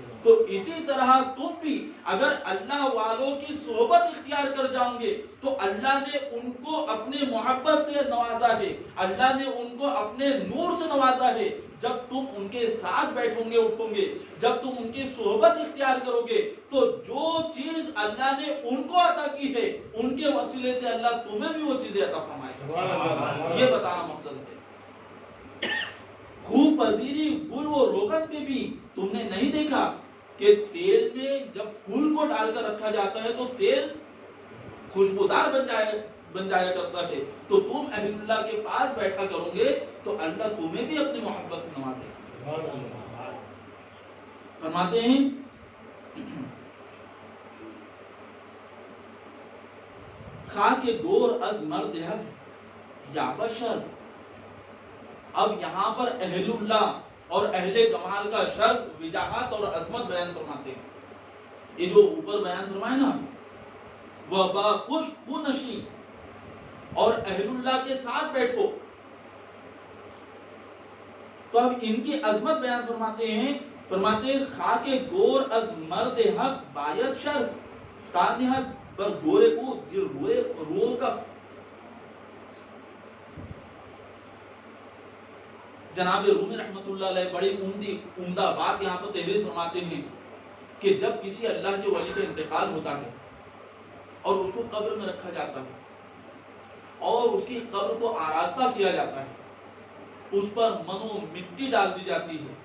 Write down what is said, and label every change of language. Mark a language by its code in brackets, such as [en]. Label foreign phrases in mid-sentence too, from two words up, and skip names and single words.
[ur] تو اسی طرح تم بھی اگر اللہ والوں کی صحبت اختیار کر جاؤں گے تو اللہ نے ان کو اپنے محبت سے نوازا ہے، اللہ نے ان کو اپنے نور سے نوازا ہے۔ جب تم ان کے ساتھ بیٹھو گے، اٹھو گے، جب تم ان کی صحبت اختیار کرو گے تو جو چیز اللہ نے ان کو عطا کی ہے ان کے وسیلے سے اللہ تمہیں بھی وہ چیزیں عطا فرمائے گا۔ یہ بتانا مقصد ہے۔ [fa] خوب پذیری گل و روغن [ur] میں بھی تم نے نہیں دیکھا کہ تیل میں جب پھول کو ڈال کر رکھا جاتا ہے تو تیل خوشبودار بن جایا کرتا ہے، تو تم اہل اللہ کے پاس بیٹھا کرو گے تو اللہ تمہیں بھی اپنی محبت سے نوازے گا۔ فرماتے ہیں [fa] خاک گور از مرد حق یا بشر۔ [ur] اب یہاں پر اہل اللہ اور اہل کمال کا شرف، وجاہت اور عظمت بیان فرماتے ہیں۔ یہ جو اوپر بیان فرمائے نا، وہ [fa] باخوش خو نشین [ur] اور اہل اللہ کے ساتھ بیٹھو، تو اب ان کی عظمت بیان فرماتے ہیں۔ فرماتے ہیں [fa] خاک گور از مرد حق باید شرف تانہت بر گورے کو دل روئے رول کا۔ [ur] جناب رومی رحمت اللہ علیہ بڑی عمدہ بات یہاں پر تحریر فرماتے ہیں کہ جب کسی اللہ کے ولی کا انتقال ہوتا ہے اور اس کو قبر میں رکھا جاتا ہے اور اس کی قبر کو آراستہ کیا جاتا ہے، اس پر منو مٹی ڈال دی جاتی ہے۔